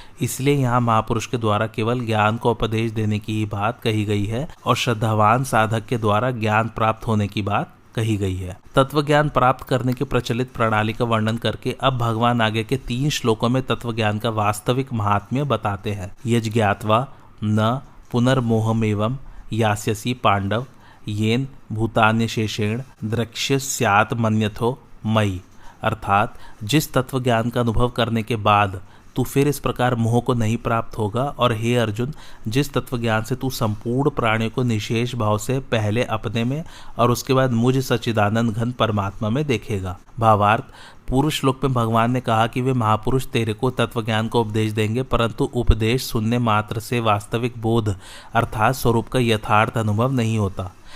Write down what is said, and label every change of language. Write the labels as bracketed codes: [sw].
[hi] इसलिए यहाँ महापुरुष के द्वारा केवल ज्ञान को उपदेश देने की ही बात कही गई है और श्रद्धावान साधक के द्वारा ज्ञान प्राप्त होने की बात कही गई है। तत्व ज्ञान प्राप्त करने की प्रचलित प्रणाली का वर्णन करके अब भगवान आगे के 3 श्लोकों में तत्व ज्ञान का वास्तविक महात्म्य बताते हैं। [sa] यज्ञात्वा न पुनर्मोहमेवं यास्यसि पांडव येन भूतान्यशेषेण द्रक्ष्यस्यात् मन्यथो मयि। [hi] अर्थात जिस तत्व ज्ञान का अनुभव करने के बाद तू फिर इस प्रकार मोह को नहीं प्राप्त होगा, और हे अर्जुन, जिस तत्व ज्ञान से तू संपूर्ण प्राणियों को निशेष भाव से पहले अपने में और उसके बाद मुझ सच्चिदानंद घन परमात्मा में देखेगा। भावार्थ, पूर्व श्लोक में भगवान ने कहा कि वे महापुरुष तेरे को तत्व ज्ञान को उपदेश देंगे, परंतु उपदेश सुनने मात्र से वास्तविक बोध अर्थात स्वरूप का यथार्थ अनुभव नहीं होता।